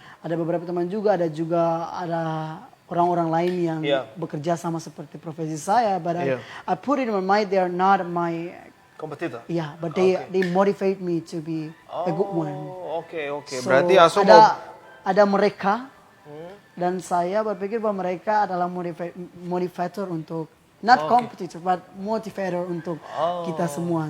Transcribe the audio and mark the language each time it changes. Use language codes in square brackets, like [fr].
[id] Ada juga orang-orang lain yang bekerja sama seperti profesi saya. [en] But I put it in my mind they are not my [id] kompetitor. [en] Yeah, but they motivate me to be a good one. [id] Oke. [en] So, [id] berarti Aso ada mereka. Dan saya berpikir bahwa mereka adalah motivator untuk [en] not competitor but motivator [id] untuk kita semua.